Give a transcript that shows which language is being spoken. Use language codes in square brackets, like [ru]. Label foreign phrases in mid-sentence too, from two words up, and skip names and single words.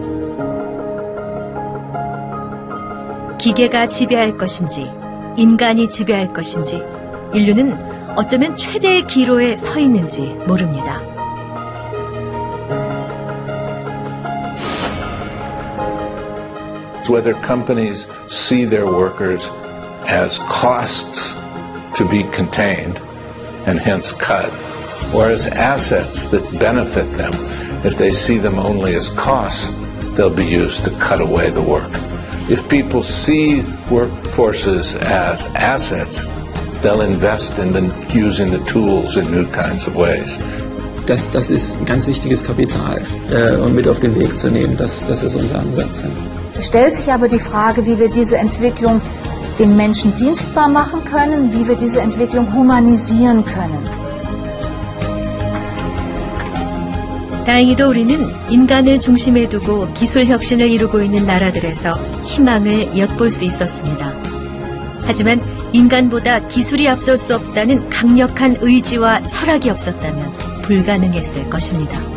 [ko] 기계가 지배할 것인지, 인간이 지배할 것인지, 인류는 어쩌면 최대의 기로에 서 있는지 모릅니다. [en] Whether companies see their workers as costs to be contained and hence cut, or as assets that benefit them. If they see them only as costs, they'll be used to cut away the work. If people see workforces as assets, they'll invest in using the tools in new kinds of ways. [de] Das ist ein ganz wichtiges Kapital und mit auf den Weg zu nehmen. Das ist unser Ansatz. Ja. Es stellt sich aber die Frage, wie wir diese Entwicklung den Menschen dienstbar machen können, wie wir diese Entwicklung humanisieren können. [ko] 다행히도 우리는 인간을 중심에 두고 기술 혁신을 이루고 있는 나라들에서 희망을 엿볼 수 있었습니다. 하지만 인간보다 기술이 앞설 수 없다는 강력한 의지와 철학이 없었다면 불가능했을 것입니다.